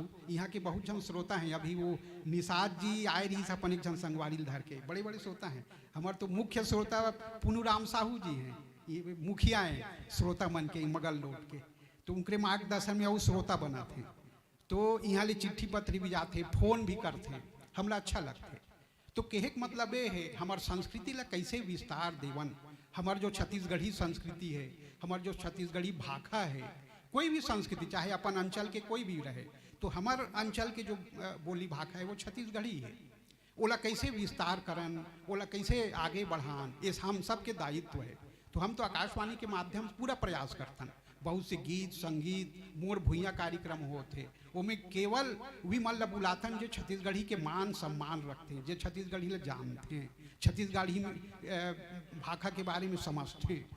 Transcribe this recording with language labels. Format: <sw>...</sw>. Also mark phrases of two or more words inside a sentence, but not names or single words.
<hne>यहाँ के बहुत जन श्रोता हैं। अभी वो निषाद जी आए रही अपन एक जन संगवारी धर के, बड़े बड़े श्रोता हैं। हमारे तो मुख्य श्रोता पुनुराम साहू जी हैं, ये मुखिया हैं श्रोता मन के मगल लोट के। तो उनके मार्गदर्शन में वो श्रोता बना थे। तो यहाँ ले चिट्ठी पत्र भी जाते, फोन भी करते, हमला अच्छा लगते। तो कहे के मतलब ये है हमार संस्कृति ला कैसे विस्तार देवन। हमार जो छत्तीसगढ़ी संस्कृति है, हमार जो छत्तीसगढ़ी भाषा है, कोई भी संस्कृति चाहे अपन अंचल के कोई भी रहे, तो हमार अंचल के जो बोली भाषा है वो छत्तीसगढ़ी है। ओला कैसे विस्तार करन, ओला कैसे आगे बढ़ान, ये हम सब के दायित्व है। तो हम तो आकाशवाणी के माध्यम से पूरा प्रयास करतन। बहुत से गीत संगीत मोर भुइया कार्यक्रम होते, उनमें केवल वी मन बुलातन जो छत्तीसगढ़ी के मान सम्मान रखते हैं, जो छत्तीसगढ़ी ले जानते हैं, छत्तीसगढ़ी में भाषा के बारे में समझते हैं।</hne>